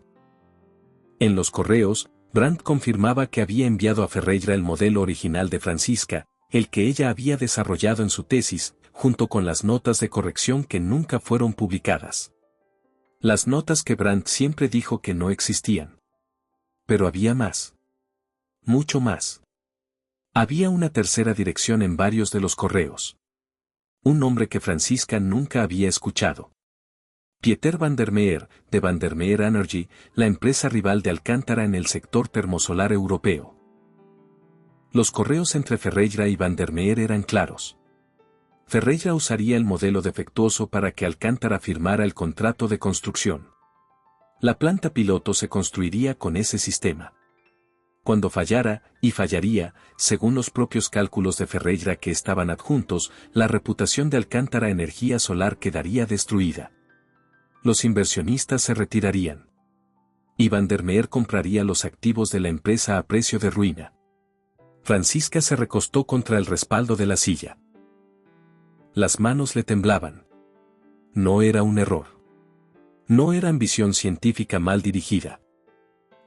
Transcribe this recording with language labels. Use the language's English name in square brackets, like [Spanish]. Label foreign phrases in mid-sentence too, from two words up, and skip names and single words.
[Spanish] En los correos, Brandt confirmaba que había enviado a Ferreira el modelo original de Francisca, el que ella había desarrollado en su tesis, junto con las notas de corrección que nunca fueron publicadas. Las notas que Brandt siempre dijo que no existían. Pero había más. Mucho más. Había una tercera dirección en varios de los correos. Un nombre que Francisca nunca había escuchado. Pieter van der Meer, de Van der Meer Energy, la empresa rival de Alcántara en el sector termosolar europeo. Los correos entre Ferreira y van der Meer eran claros. Ferreira usaría el modelo defectuoso para que Alcántara firmara el contrato de construcción. La planta piloto se construiría con ese sistema. Cuando fallara, y fallaría, según los propios cálculos de Ferreira que estaban adjuntos, la reputación de Alcántara Energía Solar quedaría destruida. Los inversionistas se retirarían. Y van der Meer compraría los activos de la empresa a precio de ruina. Francisca se recostó contra el respaldo de la silla. Las manos le temblaban. No era un error. No era ambición científica mal dirigida.